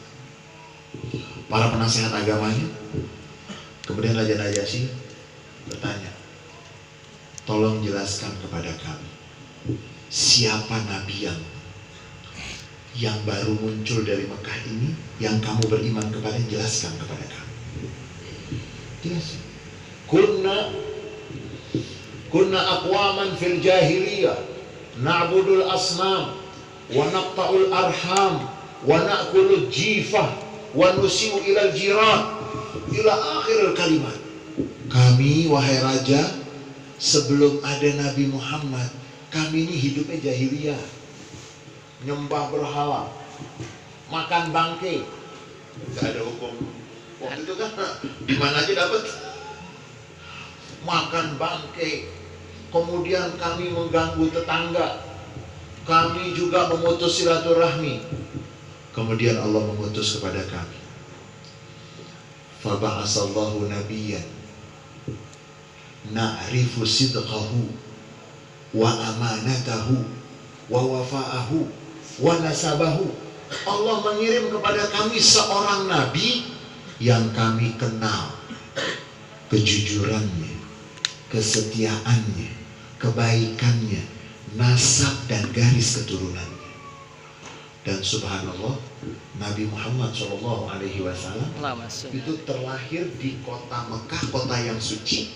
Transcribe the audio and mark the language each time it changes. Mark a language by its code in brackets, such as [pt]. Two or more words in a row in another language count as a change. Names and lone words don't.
[id] Kemudian Raja Najasyi bertanya, tolong jelaskan kepada kami, siapa nabi yang baru muncul dari Mekah ini yang kamu beriman kepada, jelaskan kepada kami. Jelaskan. [ar] كنا أقواما في الجاهلية نعبد الأصنام ونقطع الأرحام ونأكل الجيفة ونسيء إلى الجيران إلى آخر الكلمات. [id] Kami, wahai raja, sebelum ada Nabi Muhammad, kami ini hidupnya jahiliyah, nyembah berhala, makan bangkai, nggak ada hukum waktu itu kan, di mana aja dapat makan bangkai. Kemudian kami mengganggu tetangga, kami juga memutus silaturahmi. Kemudian Allah mengutus kepada kami, [ar] فبعث الله نبيا نعرف صدقه وأمانته ووفاءه ونسبه. [id] Allah mengirim kepada kami seorang nabi yang kami kenal kejujurannya, kesetiaannya, kebaikannya, nasab dan garis keturunannya. Dan subhanallah, Nabi Muhammad SAW itu terlahir di kota Mekah, kota yang suci.